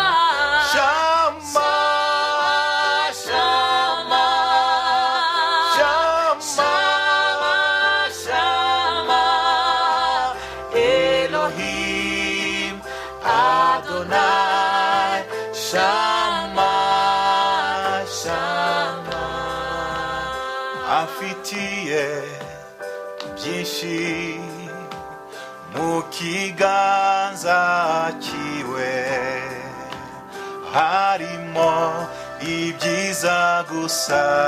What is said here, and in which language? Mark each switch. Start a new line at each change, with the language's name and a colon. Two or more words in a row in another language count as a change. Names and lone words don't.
Hebrew: שמע שמע שמע שמע אלוהים אדוני שמע
Kinyarwanda: Shama afitiye byinshi mu kiganza cyiwe harimo ibyiza gusa